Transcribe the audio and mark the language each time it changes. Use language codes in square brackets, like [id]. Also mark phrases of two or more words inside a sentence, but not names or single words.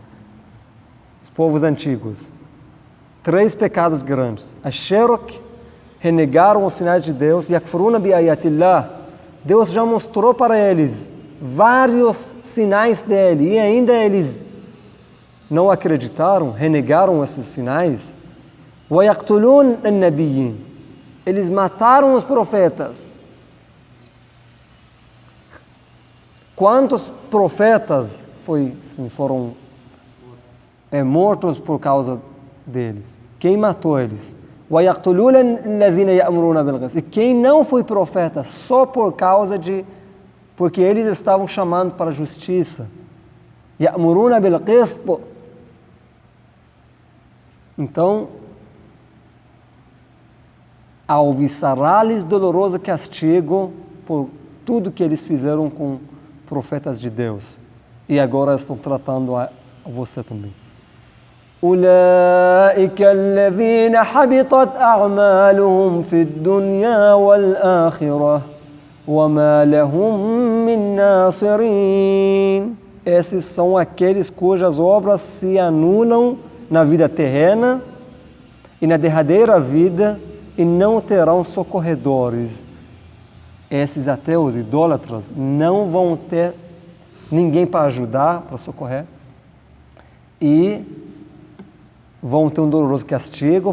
[pt] Os povos antigos. 3 pecados grandes. Ash-shirk, renegaram os sinais de Deus. [ar] يكفرون بآيات الله. [pt] Deus já mostrou para eles vários sinais dele e ainda eles não acreditaram, renegaram esses sinais. [ar] ويقتلون النبيين. [pt] Eles mataram os profetas. Quantos profetas foram mortos por causa deles? Quem matou eles? [ar] ويقتلون الذين يأمرون بالقسط. [pt] E quem não foi profeta só por causa porque eles estavam chamando para a justiça. [ar] يأمرون بالقسط. [pt] Então, alviçará-lhes doloroso castigo por tudo que eles fizeram com profetas de Deus. E agora estão tratando a você também. [ar] أولئك الذين حبطت أعمالهم في الدنيا والآخرة وما لهم من ناصرين. [pt] Esses são aqueles cujas obras se anulam na vida terrena e na derradeira vida e não terão socorredores. Esses ateus idólatras não vão ter ninguém para ajudar, para socorrer, e vão ter um doloroso castigo.